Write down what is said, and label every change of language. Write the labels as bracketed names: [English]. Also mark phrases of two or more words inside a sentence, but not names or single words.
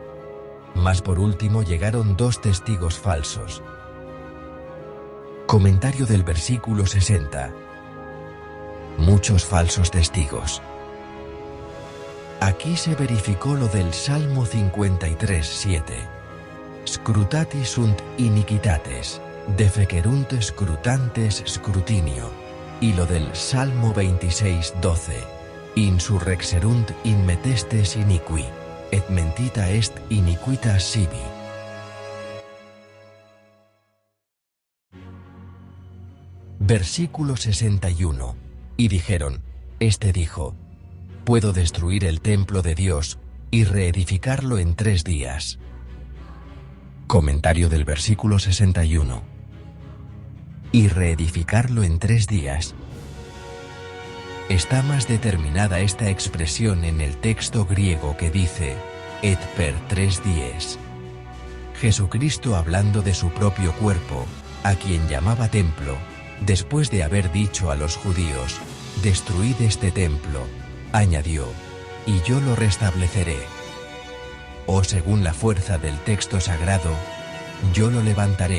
[Spanish] Mas por último llegaron 2 testigos falsos. Comentario del versículo 60. Muchos falsos testigos. Aquí se verificó lo del Salmo 53, 7. [Latin] Scrutati sunt iniquitates, defecerunt scrutantes scrutinio. [Spanish] Y lo del Salmo 26, 12. [Latin] Insurrexerunt in metestes iniqui, et mentita est iniquitas sibi. [Spanish] Versículo 61. Y dijeron, este dijo, puedo destruir el templo de Dios, y reedificarlo en 3 días. Comentario del versículo 61. y reedificarlo en 3 días. Está más determinada esta expresión en el texto griego que dice, [Latin] et per 3 dies. [Spanish] Jesucristo, hablando de su propio cuerpo, a quien llamaba templo, después de haber dicho a los judíos, destruid este templo, añadió, y yo lo restableceré. O según la fuerza del texto sagrado, yo lo levantaré.